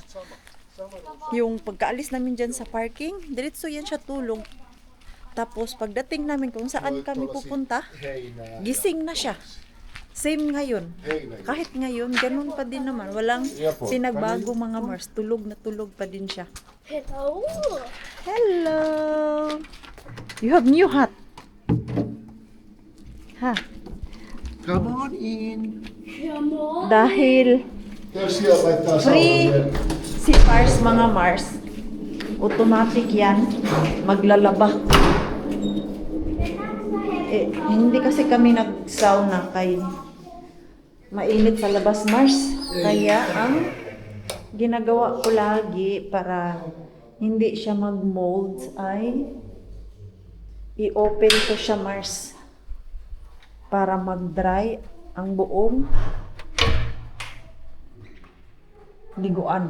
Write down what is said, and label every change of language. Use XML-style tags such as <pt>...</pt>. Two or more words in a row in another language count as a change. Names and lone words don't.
<tl>Yung pagkaalis namin dyan sa parking, diretso yan siya tulog. Tapos pagdating namin kung saan kami pupunta, gising na siya. Same ngayon. Kahit ngayon, ganun pa din naman. Walang sinagbago, mga Mars. Tulog na tulog pa din siya.</tl> <en>Hello. Hello! You have new hat.</en> <tl>Ha?</tl> <en>Come on in.</en> <tl>Dahil</tl> <fi>Tässä siellä laittaa free saunan.</fi> <tl>si Mars, mga Mars. Automatic yan. Maglalaba. Eh, hindi kasi kami nag-sauna kay mainit sa labas, Mars. Kaya ang ginagawa ko lagi para hindi siya mag-mold ay i-open ko siya, Mars, para mag-dry ang buong liguan.</tl>